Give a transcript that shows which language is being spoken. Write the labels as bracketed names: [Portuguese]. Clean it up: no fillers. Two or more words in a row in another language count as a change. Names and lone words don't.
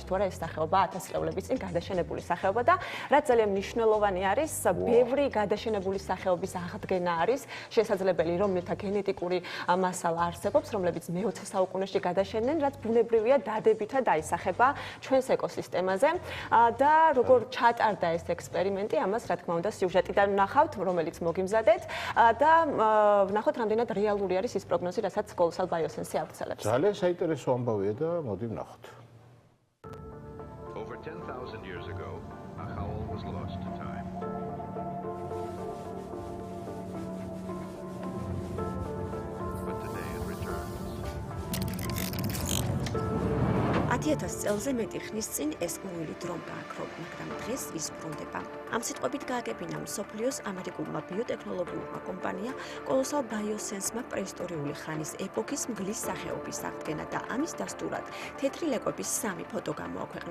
[Georgian] თუ არა ეს სახეობა 1000 წლეულების წინ გადაშენებული სახეობა და რაც ძალიან მნიშვნელოვანი არის, ბევრი გადაშენებული სახეობის აღდგენა არის შესაძლებელი, რომელთა გენეტიკური მასალა არსებობს, რომლებიც მე-20 საუკუნეში გადაშენდნენ, რაც ბუნებრივია დადებითად აისახება ჩვენს ეკოსისტემაზე და როგორ ჩატარდა ეს ექსპერიმენტი, ამას რა თქმა უნდა სიუჟეტიდან ვნახავთ, რომელიც მოგიმზადეთ და ვნახოთ რამდენად რეალური არის ის პროგნოზი, რასაც Colossal Bioscience ავრცელებს. ძალიან საინტერესო ამბავია და მოდი ვნახოთ. [English] Over 10,000 years ago, a howl was lost to time. But today it returns. [Georgian] 10,000 წელზე მეტი ხნის წინ ეს უილი დრომ გააქრო, მაგრამ დღეს ის ბრუნდება. ამ სიტყვებით გააგებინა მსოფლიოს ამერიკულმა ბიოტექნოლოგიურმა კომპანია Colossal Bioscience-მა პრეისტორიული ხანის ეპოქის მგლის სახეობის აღდგენა და ამის დასტურად თეთრი ლეკვების 3 ფოტო გამოაქვეყნა.